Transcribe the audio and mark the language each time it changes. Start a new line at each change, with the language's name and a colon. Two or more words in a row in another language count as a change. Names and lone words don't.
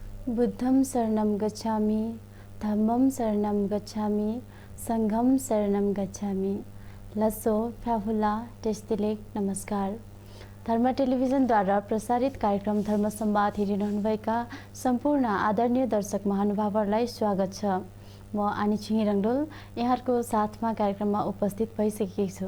Pali: बुद्धं शरणं गच्छामि, धम्मं शरणं गच्छामि, संघं शरणं गच्छामि।
Ternateño: लसो फ्याफुला टेस्टिलेक नमस्कार।
Nepali: धर्म टेलिभिजनद्वारा प्रसारित कार्यक्रम धर्म संवाद हेरिरहनुभएका सम्पूर्ण आदरणीय दर्शक महानुभावहरूलाई स्वागत छ। म आनी छिङ रङडोल यहाँहरूको साथमा कार्यक्रममा उपस्थित भइसकेकी छु।